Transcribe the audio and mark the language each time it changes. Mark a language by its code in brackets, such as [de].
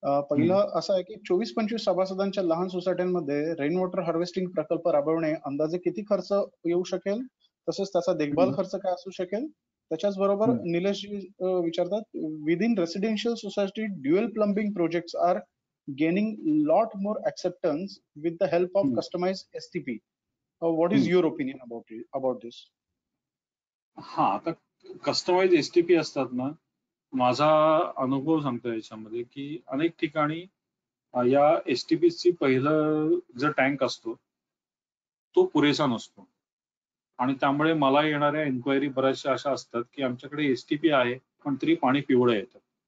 [mr] पहिलं असं आहे की 24-25 सभासदांच्या लहान सोसायट्यांमध्ये रेन वॉटर हार्वेस्टिंग प्रकल्प राबवणे अंदाजे किती खर्च येऊ शकेल, तसेच त्याचा देखभाल खर्च काय असू शकेल? [en] त्याच्याच बरोबर निलेशजी विचारतात, within residential society dual plumbing projects are gaining lot more acceptance with the help of customized STP. What is your opinion about this? [mr] हा, आता कस्टमाइज STP असतात ना, माझा अनुभव सांगतो याच्यामध्ये की अनेक ठिकाणी या STPची पहिलं जो टँक असतो तो पुरेसा नसतो आणि त्यामुळे मला येणाऱ्या इन्क्वायरी बऱ्याचशा अशा असतात की आमच्याकडे STP आहे पण तरी पाणी पिवळं येतं.